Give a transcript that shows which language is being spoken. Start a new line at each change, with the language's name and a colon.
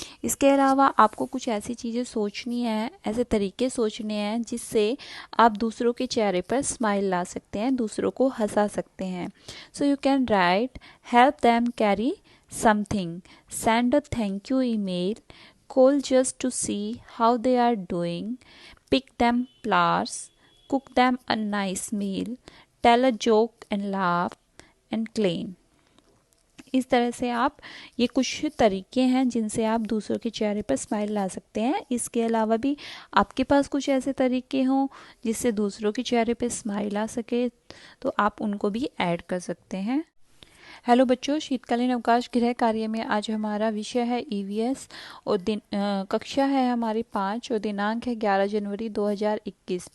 Hindi: इसके अलावा आपको कुछ ऐसी चीज़ें सोचनी है, ऐसे तरीके सोचने हैं जिससे आप दूसरों के चेहरे पर स्माइल ला सकते हैं, दूसरों को हंसा सकते हैं।
English: So you can right help them carry something, send a thank you email, call just to see how they are doing, pick them flowers, cook them a nice meal, tell a joke and laugh and clean।
Hindi: इस तरह से आप, ये कुछ तरीके हैं जिनसे आप दूसरों के चेहरे पर स्माइल ला सकते हैं। इसके अलावा भी आपके पास कुछ ऐसे तरीके हों जिससे दूसरों के चेहरे पर स्माइल आ सके तो आप उनको भी ऐड कर सकते हैं। हेलो बच्चों, शीतकालीन अवकाश गृह कार्य में आज हमारा विषय है ईवीएस और कक्षा है हमारी 5 और दिनांक है 11 जनवरी 2021।